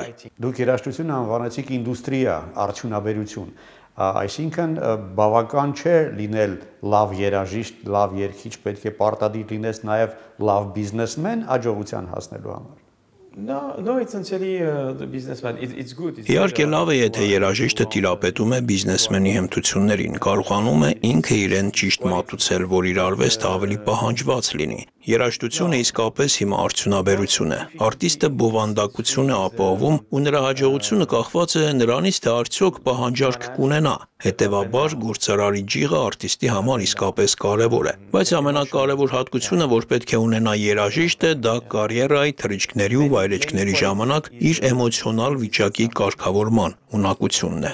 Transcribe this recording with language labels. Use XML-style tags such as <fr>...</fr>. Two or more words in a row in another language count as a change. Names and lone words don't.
<hy>Դուք երաժշտությունը անվանեցիք ինդուստրիա, արդյունաբերություն, այսինքն բավական չէ լինել լավ երաժիշտ, լավ երգիչ, պետք է պարտադիր լինես նաև լավ բիզնեսմեն հաջողության հասնելու համար։</hy> <en>No, it's essentially the businessman. It's good.</en> <hy>Իհարկե լավ է, եթե երաժիշտը տիրապետում է բիզնեսմենի հմտություններին, կարողանում է ինքը իրեն ճիշտ մատուցել, որ իր արվեստը ավելի պահանջված լինի։ Երաժշտությունը իսկապես հիմա արդյունաբերություն է։ Արտիստը բովանդակություն է ապահովում ու նրա հաջողությունը կախված է նրանից, թե արդյոք պահանջարկ կունենա։ Հետևաբար գործարարի ջիղը արտիստի համար իսկապես կարևոր է։ Բայց ամենակարևոր հատկությունը, որ պետք է ունենա երաժիշտը, դա կարիերայի, թռիչքների ու վայրեջքների ժամանակ իր էմոցիոնալ վիճակի կարգավորման ունակությունն է։</hy>